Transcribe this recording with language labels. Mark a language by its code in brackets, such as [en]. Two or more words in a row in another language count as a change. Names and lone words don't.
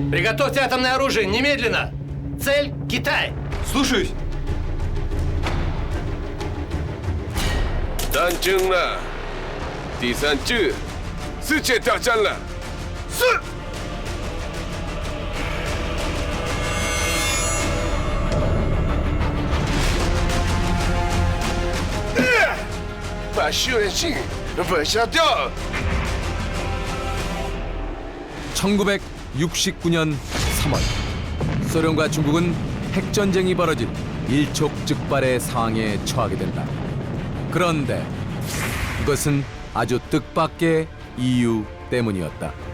[ru] Готовьте атомное оружие немедленно! Цель – Китай! Слушаюсь. [zh] 当真了，第三次世界大战了。是。把修炼性抹杀掉。 [ko] 1969년 3월 소련과 중국은 핵전쟁이 벌어진 일촉즉발의 상황에 처하게 된다. 그런데 그것은 아주 뜻밖의 이유 때문이었다.